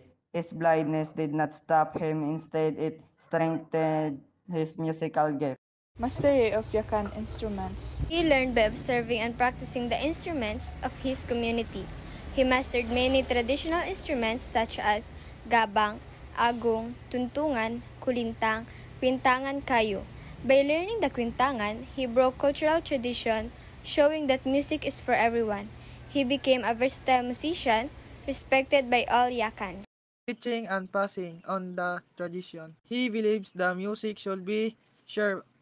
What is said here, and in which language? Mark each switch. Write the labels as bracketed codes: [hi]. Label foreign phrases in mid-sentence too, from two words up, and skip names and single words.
[en] His blindness did not stop him, instead it strengthened his musical gift. Mastery of Yakan instruments. He learned by observing and practicing the instruments of his community. He mastered many traditional instruments such as gabang, agong, tuntungan, kulintang, kwintangan, kayo. By learning the kwintangan, he broke cultural tradition, showing that music is for everyone. He became a versatile musician, respected by all Yakan. Teaching and passing on the tradition. He believes the music should be shared.